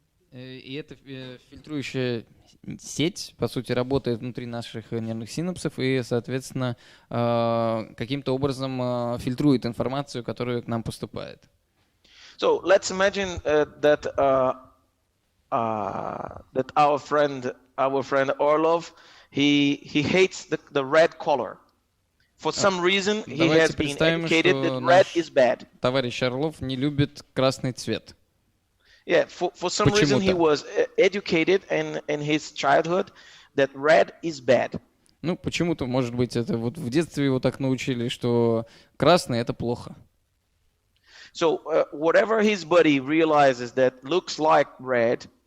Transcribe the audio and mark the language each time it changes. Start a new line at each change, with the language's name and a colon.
Russian: И эта фильтрующая сеть, по сути, работает внутри наших нервных синапсов и, соответственно, каким-то образом фильтрует информацию, которая к нам поступает.
English: So let's imagine that our friend Orlov, he hates the red color. For some reason, he has been educated that red is bad.
Russian: Товарищ Орлов не любит красный цвет.
English: Yeah, for some reason he was educated in his childhood that red is bad.
Russian: Ну, почему-то, может быть, это вот в детстве его так научили, что красный — это плохо.
English: So whatever his body realizes that looks like red,